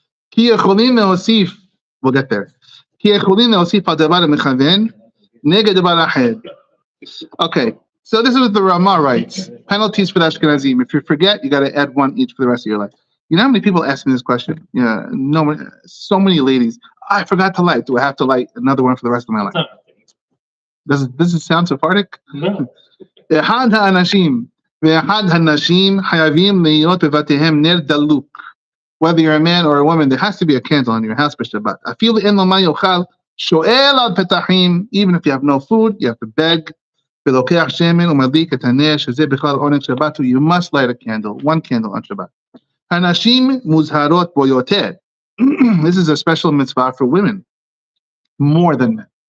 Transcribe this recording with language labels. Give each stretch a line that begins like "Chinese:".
Hebrew: Ki יכולים להוסיף, we'll get there. כי יכולים להוסיף על דבר המכוון נגד דבר אחר.
English: Okay, so this is what the Rama writes. Penalties for the Ashkenazim. If you forget, you got to add 1 each for the rest of your life. You know how many people ask me this question? Yeah, no, so many ladies. I forgot to light. Do I have to light another one for the rest of my life? Does it sound sephardic? No.
Hebrew: אחד האנשים ואחד הנשים חייבים להיות בבתיהם נר דלוק.
English: Whether you're a man or a woman, there has to be a candle in your house for Shabbat.
Hebrew: אפילו אין לו מה יאכל, שואל על פתחים.
English: Even if you have no food, you have to beg.
Hebrew: ולוקח שמן ומדליק את הנר, שזה בכלל עונג שבת.
English: You must light a candle, 1 candle on Shabbat. הנשים מוזהרות בו יותר. This is a special mitzvah for women, more than men.